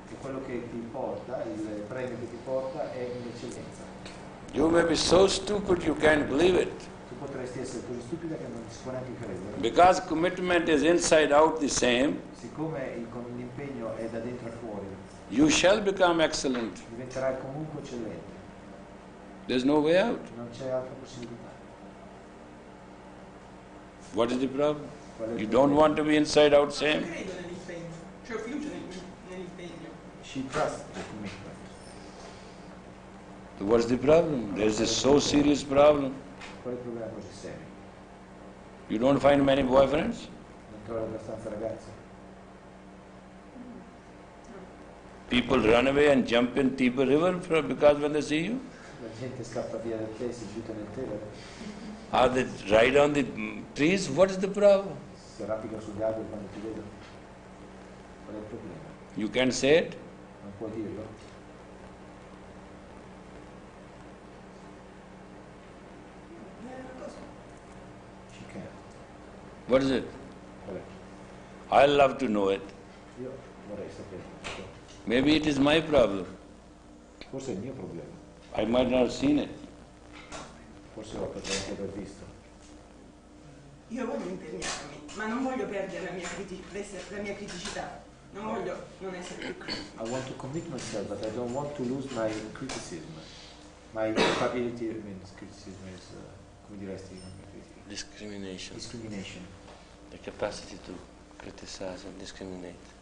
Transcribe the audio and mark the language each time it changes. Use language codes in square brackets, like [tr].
[it] E quello che ti porta, il premio che ti porta è l'eccellenza. [en] You may be so stupid you can't believe it. [it] Tu potresti essere così stupida che non si può neanche credere. [en] Because commitment is inside out the same, [it] Siccome l'impegno è da dentro a fuori, [en] you shall become excellent. [it] diventerai comunque eccellente. [en] There's no way out. [it] Non c'è altra possibilità. [en] What is the problem? [it] Qual è il [en] You [it] problema? [en] don't want to be inside out same? [it] Credo nell'impegno, cioè ho fiducia nell'impegno. [en] She trusts the commitment. So what's the problem? There's a so serious problem. [it] Qual è il problema così serio? [en] You don't find many boyfriends? [it] Non trovi abbastanza ragazze? [en] People run away and jump in Tiber River because when they see you? [it] La gente scappa via da te, si butta nel Tevere, [en] Or they ride on the trees? What is the problem? [it] si arrampica sugli alberi quando ti vedono. Qual è il problema? [en] You can't say it? [it] Non puoi dirlo? [en] She can. What is it? [it] Qual è? [en] I love to know it. [it] Io vorrei sapere. [en] Maybe it is my problem. [it] Forse è il mio problema. [en] I might not have seen it. [it] Forse lo potrei anche aver visto. Io voglio impegnarmi, ma non voglio perdere la mia criticità. Non voglio non essere più critico. [en] I want to commit myself, but I don't want to lose my criticism. My capability means criticism is, [it] come diresti? [en] Discrimination. Discrimination. The capacity to criticize and discriminate.